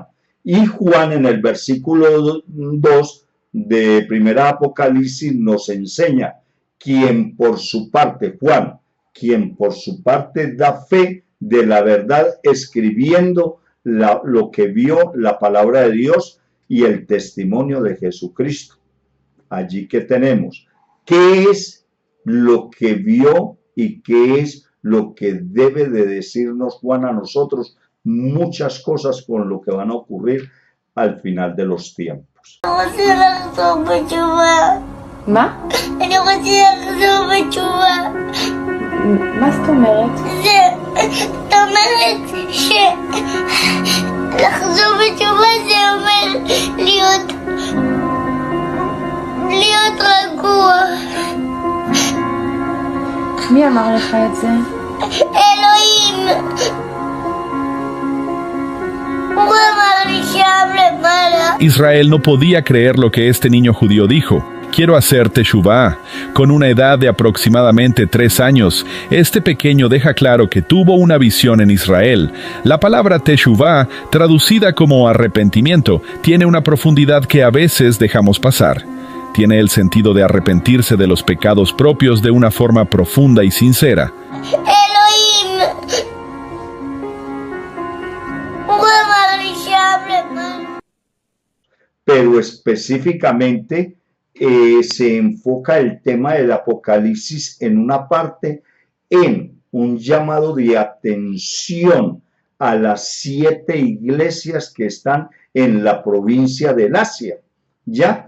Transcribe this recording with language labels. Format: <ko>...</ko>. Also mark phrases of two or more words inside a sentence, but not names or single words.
<es>Y Juan en el versículo 2 de primera Apocalipsis nos enseña quien por su parte, Juan, quien por su parte da fe de la verdad escribiendo lo que vio, la palabra de Dios y el testimonio de Jesucristo. Allí que tenemos, ¿qué es lo que vio y qué es lo que debe de decirnos Juan a nosotros? Muchas cosas con lo que van a ocurrir al final de los tiempos.</es> <he>מה זאת אומרת? זאת אומרת שלחזור בתשובה זה אומר להיות רגוע. מי אמר לך את זה? אלוהים. הוא אמר לי שם למעלה.</he> <es>Israel no podía creer lo que este niño judío dijo. Quiero hacer teshuvá. Con una edad de aproximadamente 3 años, este pequeño deja claro que tuvo una visión en Israel. La palabra teshuvá, traducida como arrepentimiento, tiene una profundidad que a veces dejamos pasar. Tiene el sentido de arrepentirse de los pecados propios de una forma profunda y sincera.</es> <he>אלוהים. הוא אמר לי שם למעלה.</he> <es>Pero específicamente se enfoca el tema del Apocalipsis en una parte, en un llamado de atención a las 7 iglesias que están en la provincia del Asia, ¿ya?</es>